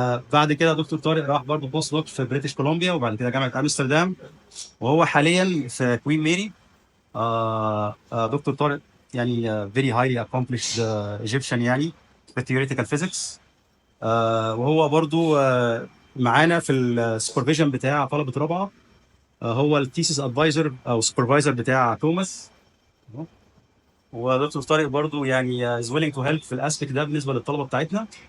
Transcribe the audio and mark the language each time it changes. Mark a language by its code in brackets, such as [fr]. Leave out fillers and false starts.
[ar] فبعد كده دكتور طارق راح برضه بوست دوك في بريتش كولومبيا، وبعد كده جامعه امستردام، وهو حاليا في كوين ميري. دكتور طارق يعني [en] very highly accomplished Egyptian [ar] يعني في [en] theoretical physics. [ar] وهو برضه معانا في السوبرفيجن بتاع طلبه رابعه. هو الثيسيس ادفايزر او سوبرفايزر بتاع توماس. ودكتور طارق برضو يعني [en] is willing to help [ar] في الاسبكت ده بالنسبه للطلبه بتاعتنا.